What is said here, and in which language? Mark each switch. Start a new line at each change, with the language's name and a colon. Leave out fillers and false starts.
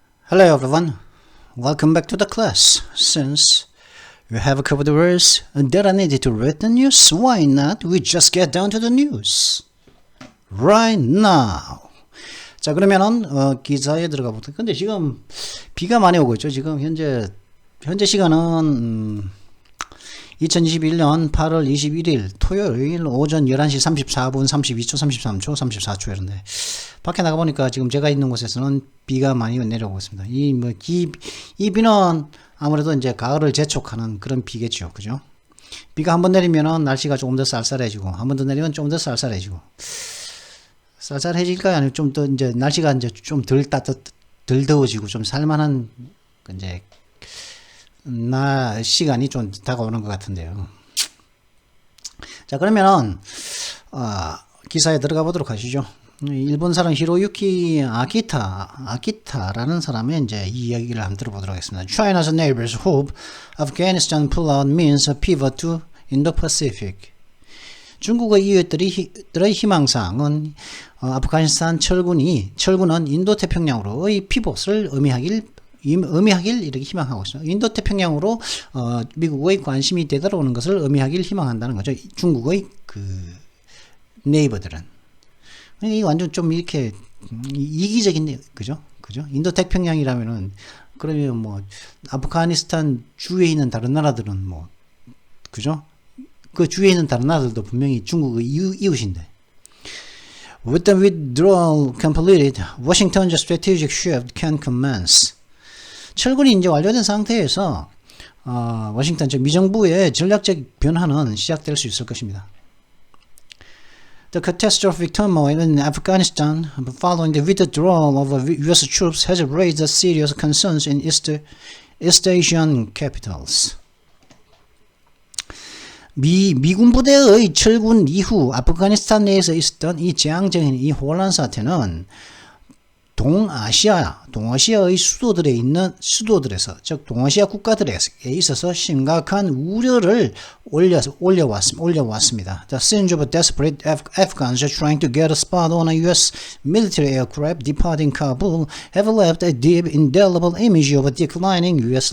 English: Hello everyone, welcome back to the class. Since you have covered the words that are needed to read the news, why not we just get down to the news right now.
Korean: 자, 그러면은 기사에 들어가 보도록. 근데 지금 비가 많이 오고 있죠. 지금 현재 시간은 2021년 8월 21일 토요일 오전 11시 34분 32초 33초 34초 이런데 밖에 나가 보니까 지금 제가 있는 곳에서는 비가 많이 내려오고 있습니다. 이 비는 아무래도 이제 가을을 재촉하는 그런 비겠죠. 그죠? 비가 한번 내리면은 날씨가 조금 더 쌀쌀해지고 한 번 더 내리면 좀 더 쌀쌀해지고 쌀쌀해질까요? 아니면 좀 더 이제 날씨가 이제 좀 덜 더워지고 좀 살만한 이제 시간이 좀 다가오는 것 같은데요. 자, 그러면은 기사에 들어가 보도록 하시죠. 일본 사람 히로유키 아키타라는 사람의 이제 이 이야기를 한번 들어보도록 하겠습니다.
English: China's neighbors hope Afghanistan pull-out means a pivot to Indo-Pacific.
Korean: 중국의 이웃들의 희망사항은 아프가니스탄 철군은 인도태평양으로의 피봇을 의미하길 이렇게 희망하고 있습니다. 인도태평양으로 미국의 관심이 되돌아오는 것을 의미하길 희망한다는 거죠. 중국의 그 네이버들은. 이 완전 좀 이렇게 이기적인, 그죠? 인도태평양이라면은 그러면 뭐 아프가니스탄 주위에 있는 다른 나라들은 뭐 그죠? 그 주위에 있는 다른 나라들도 분명히 중국의 이웃인데.
English: With the withdrawal completed, Washington's strategic shift can commence.
Korean: 철군이 이제 완료된 상태에서 워싱턴 미정부의 전략적 변화는 시작될 수 있을 것입니다.
English: The catastrophic turmoil in Afghanistan following the withdrawal of U.S. troops has raised serious concerns in East Asian capitals.
Korean: 미군 부대의 철군 이후 아프가니스탄 내에서 있었던 이 재앙적인 이 혼란 사태는 동아시아의 수도들에서, 즉 동아시아 국가들에 있어서 심각한 우려를 올려왔습니다.
English: The scenes of desperate Afghans trying to get a spot on a U.S. military aircraft departing Kabul have left a deep, indelible image of a declining U.S.